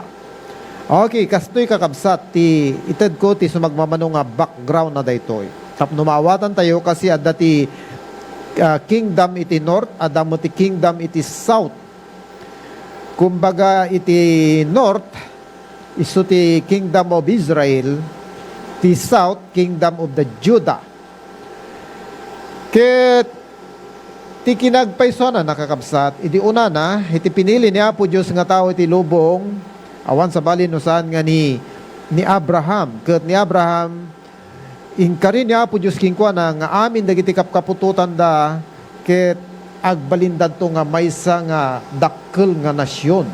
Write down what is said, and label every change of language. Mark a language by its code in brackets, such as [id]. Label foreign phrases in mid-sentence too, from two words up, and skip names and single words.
[ilo] Okay, kastoy kakabsat ti ited ko ti sumagmamano nga background na daytoy. Tapno maawatan tayo kasi adda ti kingdom iti north, adda mo ti kingdom iti south. Kumbaga iti north isu ti [en] kingdom of Israel, [ilo] ti [en] south kingdom of the Judah. [ilo] Ket ti kinagpaysonan nakakabsat iti una na iti pinili ni Apo Dios nga tao iti lubong awan sa balin no saan nga ni Abraham. Ket ni Abraham ingkari ni Apo Dios kingkuana nga amin dagiti kapkapututan da ket agbalindad to nga maysa nga dakkel nga nasyon.